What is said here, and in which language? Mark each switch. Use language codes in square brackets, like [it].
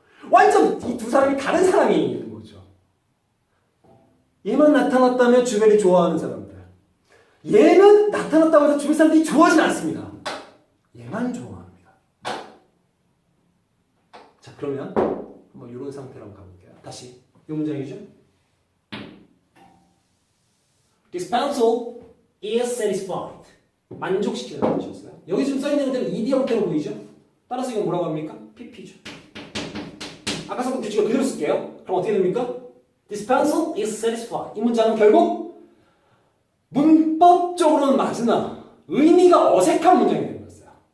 [ko] 완전 이 두 사람이 다른 사람이 있는 거죠. 얘만 나타났다면 주변이 좋아하는 사람들. 얘는 나타났다고 해서 주변 사람들이 좋아하진 않습니다. 얘만 좋아합니다. 자, 그러면 한번 이런 상태로 한번 가볼게요. 다시 이 문장이죠. [en] This pencil is satisfied. [ko] 만족시키는 뜻이었어요. 여기 지금 써있는 형태는 ed 형태로 보이죠? 따라서 이건 뭐라고 합니까? pp죠. 아까 썼던 규칙을 그대로 쓸게요. 그럼 어떻게 됩니까? [en] This pencil is satisfied. [ko] 이 문장은 결국 문법적으로는 맞으나 의미가 어색한 문장이 되는 거였어요.